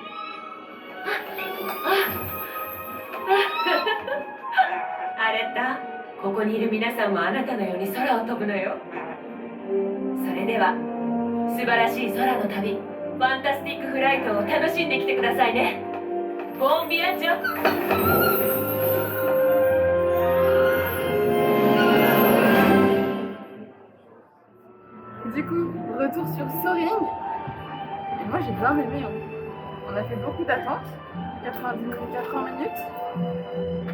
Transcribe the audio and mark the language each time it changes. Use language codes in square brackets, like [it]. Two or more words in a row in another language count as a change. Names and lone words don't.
[ja] アレッタ、ここにいる皆さんもあなたのように空を飛ぶのよ。それでは素晴らしい空の旅、ファンタスティックフライトを楽しんできてくださいね。ボンビアンジョ。 [fr] Du coup, retour sur Soaring. Et moi j'ai bien aimé. On a fait beaucoup d'attentes, 80 minutes.